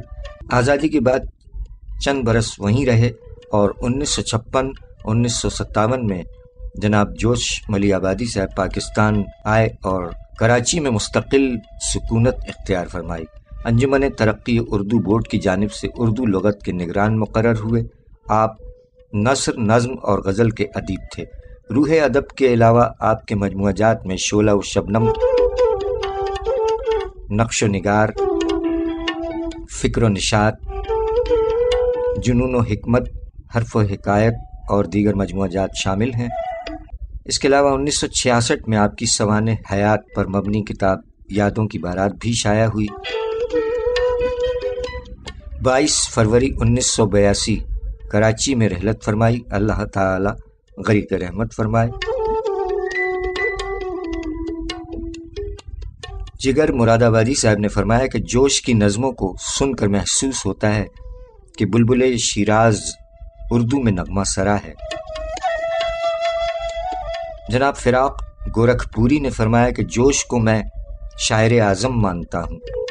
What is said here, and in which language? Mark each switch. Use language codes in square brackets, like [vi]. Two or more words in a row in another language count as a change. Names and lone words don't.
[ur] آزادی کے بعد چند برس وہیں رہے اور 1956-1957 میں جناب جوش ملیح آبادی صاحب پاکستان آئے اور کراچی میں مستقل سکونت اختیار فرمائی۔ انجمن ترقی اردو بورڈ کی جانب سے اردو لغت کے نگران مقرر ہوئے۔ آپ نثر، نظم اور غزل کے ادیب تھے۔ روح ادب کے علاوہ آپ کے مجموعہ جات میں شعلہ و شبنم، نقش و نگار، فکر و نشاط، جنون و حکمت، حرف و حکایت اور دیگر مجموعہ جات شامل ہیں۔ اس کے علاوہ 1966 میں آپ کی سوانح حیات پر مبنی کتاب یادوں کی بارات بھی شائع ہوئی۔ 22 فروری 1982 کراچی میں رحلت فرمائی، اللہ تعالی غریق رحمت فرمائے۔ جگر مرادآبادی صاحب نے فرمایا کہ جوش کی نظموں کو سن کر محسوس ہوتا ہے کہ بلبل شیراز اردو میں نغمہ سرا ہے. جناب فراق گورکھپوری نے فرمایا کہ جوش کو میں شاعر اعظم مانتا ہوں.